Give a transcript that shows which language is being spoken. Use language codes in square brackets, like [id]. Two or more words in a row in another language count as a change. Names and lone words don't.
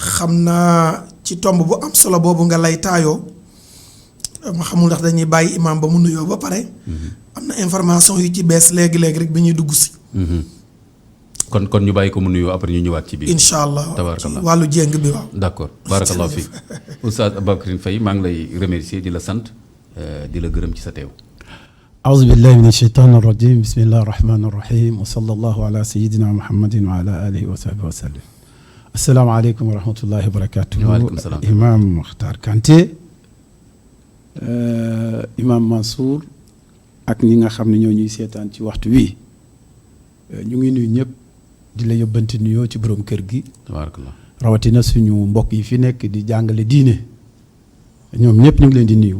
[wo] xam naa ci tomb bu am solo boobu nga lay taayoo ma xamul ndax dañuy bàyyi imaam ba mu nuyoo ba pare. am na information yu ci bees léegi rek bi ñuy dugg si. kon ñu bàyyi ko mu nuyoo après ñu ñëwaat ci biir. [ar] إن شاء الله [wo] tabarakallah ci wàllu jéng bi waaw. d'accord [ar] بارك الله فيك [wo] Oustaz Aboubacry Faye maa ngi lay remercier di la sant di la gërëm ci sa teew. [ar] أعوذ بالله من الشيطان الرجيم بسم الله الرحمن الرحيم وصلى الله على سيدنا محمد وعلى آله وصحبه وسلم السلام عليكم ورحمة الله وبركاته. وعليكم السلام. [wo] إمام مختار كانتي Imam Mansour ak ñi nga xam ne ñoo ñuy seetaan ci waxtu wi ñu ngi nuyu ñëpp di la yóbbante nuyoo ci borom kër gi. tabarakallah rawatina suñu mbokk yi fi nekk di jàngale diine ñoom ñëpp ñu ngi leen di nuyu.